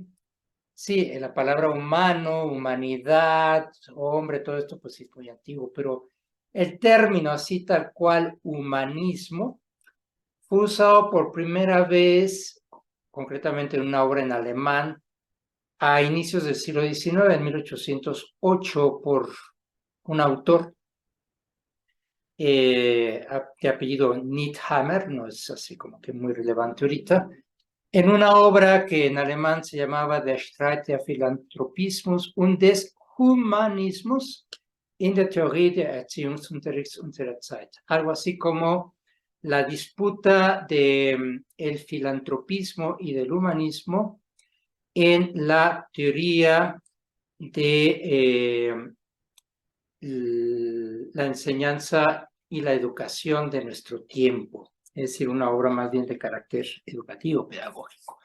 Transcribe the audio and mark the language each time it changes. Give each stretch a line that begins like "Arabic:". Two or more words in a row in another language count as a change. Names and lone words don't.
Spanish: Sí, la palabra humano, humanidad, hombre, todo esto pues sí es muy antiguo, pero el término así tal cual humanismo fue usado por primera vez, concretamente en una obra en alemán, a inicios del siglo XIX, en 1808, por un autor de apellido Niethammer, no es así como que muy relevante ahorita, en una obra que en alemán se llamaba
German: Der Streit der Philanthropismus und des Humanismus in der Theorie der Erziehungsunterrichts unserer Zeit.
Spanish: Algo así como la disputa del filantropismo y del humanismo en la teoría de la enseñanza y la educación de nuestro tiempo, es decir, una obra más bien de carácter educativo, pedagógico.